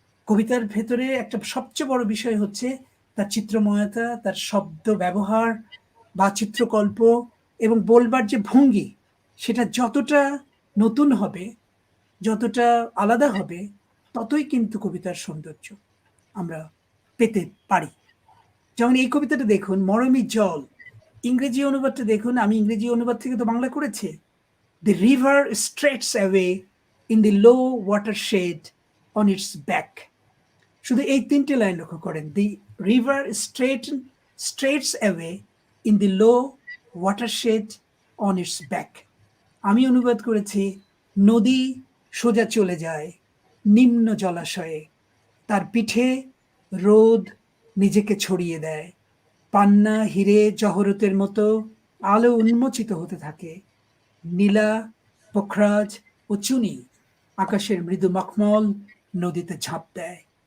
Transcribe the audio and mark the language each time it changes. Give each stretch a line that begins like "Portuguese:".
Bangla: কবিতার ভেতরে একটা সবচেয়ে বড় বিষয় হচ্ছে তার চিত্রময়তা, তার শব্দ ব্যবহার বা চিত্রকল্প, এবং বলবার যে ভঙ্গি, সেটা যতটা নতুন হবে, যতটা আলাদা হবে, ততই কিন্তু কবিতার সৌন্দর্য আমরা পেতে পারি। যেমন এই কবিতাটা দেখুন, মরমী জল, ইংরেজি অনুবাদটা দেখুন, আমি ইংরেজি অনুবাদ থেকে তো বাংলা করেছি।
English: The river straightens away in the low watershed on its back.
Bangla: শুধু এই তিনটে লাইন লক্ষ্য করেন,
English: the river straightens away in the low watershed on its back.
Bangla: আমি অনুবাদ করেছি, নদী সোজা চলে যায় নিম্ন জলাশয়ে, তার পিঠে রোদ নিজেকে ছড়িয়ে দেয়, পান্না হিরে জহরতের মতো আলো উন্মোচিত হতে থাকে, নীলা পোখরাজ ও চুনি আকাশের মৃদু মখমল নদীতে ঝাঁপ দেয়।